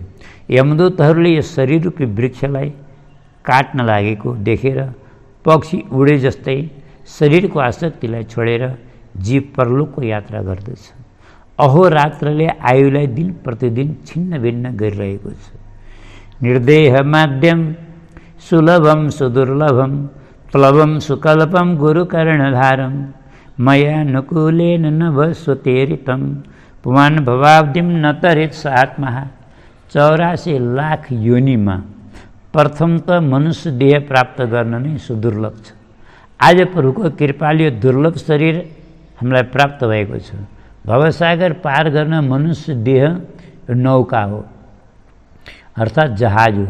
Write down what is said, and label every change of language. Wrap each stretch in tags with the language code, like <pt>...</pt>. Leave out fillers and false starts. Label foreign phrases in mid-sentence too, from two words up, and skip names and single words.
<ne>यमदूतहरूले यो शरीर रूपी वृक्षलाई काट्न लागेको देखेर पक्षी उडे जस्तै शरीरको आसक्तिलाई छोडेर जीव परलोकको यात्रा गर्दछ। अहोरात्रले आयुलाई दिन प्रतिदिन छिन्न भिन्न गरिरहेको छ।</ne> <sa>निर्देह माध्यम सुलभम सुदुर्लभम प्लवम सुकल्पम गुरुकर्णधारम मयानुकूलेन नभस्वतेरितम पुमान् भवाब्धिम न तरेत् स आत्मा।</sa> <ne>84 लाख योनिमा प्रथम त मनुष्य देह प्राप्त गर्न नै सुदुर्लभ छ। आज प्रभुको कृपाले यो दुर्लभ शरीर हामीलाई प्राप्त भएको छ। भवसागर पार गर्न मनुष्य देह नौका हो, अर्थात् जहाज हो।</ne>